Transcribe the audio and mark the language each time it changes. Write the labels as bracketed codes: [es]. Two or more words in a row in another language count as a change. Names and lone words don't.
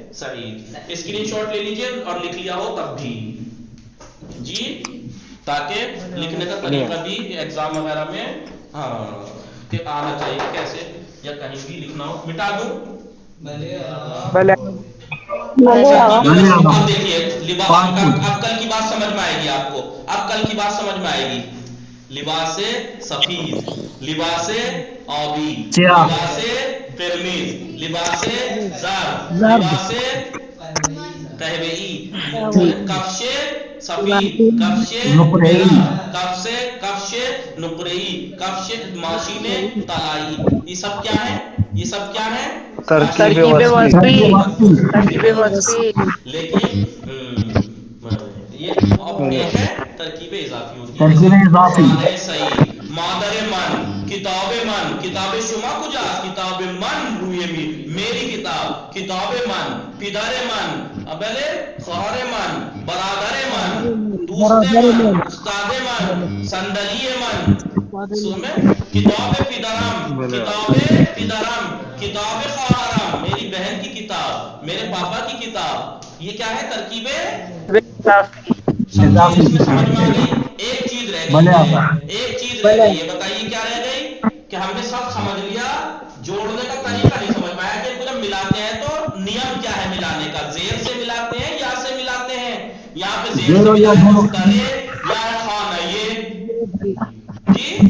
[ur] سعید، اسکرین شاٹ لے لیجئے اور لکھ لیا ہو تب بھی، جی تاکہ لکھنے کا طریقہ بھی ایگزام وغیرہ میں ہاں کہ آنا چاہیے کیسے، یا کہیں بھی لکھنا ہو، مٹا دوں اب دیکھیے لباس، اب کل کی بات سمجھ میں آئے گی آپ کو، اب کل کی بات سمجھ میں آئے گی، [fa] لباس سفید، لباس آبی، لباس قرمز، لباس زرد، لباس قہوئی، کفش سفید، کفش کفش نقرئی، کفش ماشین طلائی، [ur] یہ سب کیا ہے؟ یہ سب کیا ہے؟ ترکیب وصفی، لیکن یہ اب ایک ہے ترکیب اضافی ہوتی ہے، [fa] خانہ سعید، مادر من، کتاب من، کتاب شما کجا، کتاب من روی [ur] میری کتاب، [fa] کتاب من، پدر من، ابلے خواہر من، برادر من، دوست من، استاد من، صندلی من، کتاب پدرم، کتاب پدرم، کتاب خواہرم، [ur] میری بہن کی کتاب، میرے پاپا کی کتاب، یہ کیا ہے؟ ترکیب سب چیز اس میں سمجھ میں آ گئی، ایک چیز رہ گئی ہے، ایک چیز رہ گئی ہے، بتائیے کیا رہ گئی؟ کہ ہم نے سب سمجھ لیا، جوڑنے کا طریقہ نہیں سمجھ میں آیا کہ ان کو جب ملاتے ہیں تو نیم کیا ہے ملانے کا، زیر سے ملاتے ہیں یا سے ملاتے ہیں، یہاں پہ زیر سے ملاتے ہیں یا خانہ، یہ جی